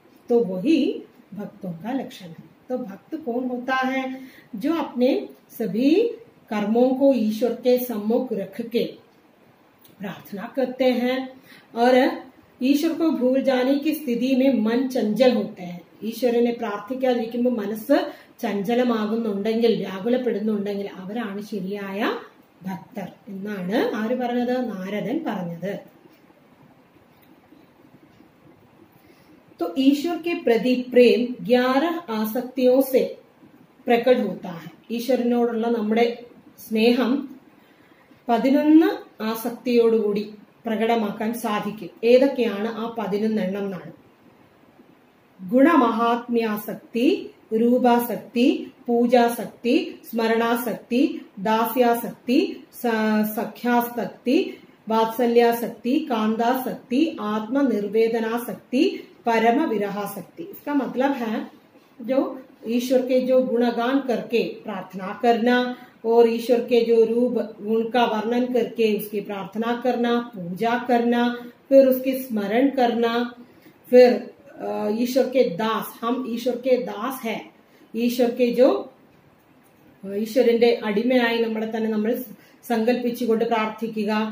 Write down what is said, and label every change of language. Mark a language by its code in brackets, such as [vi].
[hi] तो वही भक्तों का लक्षण है। तो भक्त कौन होता है, जो अपने सभी कर्मों को ईश्वर के सम्मुख रख के प्रार्थना करते हैं और ईश्वर को भूल जाने की स्थिति में मन चंचल होते हैं। [ml] ഈശ്വരനെ പ്രാർത്ഥിക്കാതിരിക്കുമ്പോൾ മനസ്സ് ചഞ്ചലമാകുന്നുണ്ടെങ്കിൽ, വ്യാകുലപ്പെടുന്നുണ്ടെങ്കിൽ അവരാണ് ശരിയായ ഭക്തർ എന്നാണ് ആര് പറഞ്ഞത്, നാരദൻ പറഞ്ഞത്। [hi] तो ईश्वर के प्रति प्रेम 11 आसक्तियों से प्रकट होता है। [ml] ഈശ്വരനോടുള്ള നമ്മുടെ സ്നേഹം 11 ആസക്തിയോടുകൂടി പ്രകടമാക്കാൻ സാധിക്കും। ഏതൊക്കെയാണ് ആ 11 എണ്ണം എന്നാണ്, ഗുണമഹാത്മ്യാസക്തി, രൂപാസക്തി, പൂജാസക്തി, സ്മരണാസക്തി, ദാസ്യാസക്തി, സഖ്യാസക്തി, [hi] वात्सल्यासक्ति, कांदासक्ति, आत्मनिर्वेदनासक्ति, परम विरहासक्ति। इसका मतलब है जो ईश्वर के जो गुणगान करके प्रार्थना करना और ईश्वर के जो रूप गुण का वर्णन करके उसकी प्रार्थना करना, पूजा करना, फिर उसकी स्मरण करना, फिर ईश्वर के दास, हम ईश्वर के दास है, ईश्वर के जो [ml] ഈശ്വരന്റെ അടിമയായി നമ്മളെ തന്നെ നമ്മൾ സങ്കല്പിച്ചുകൊണ്ട് പ്രാർത്ഥിക്കുക।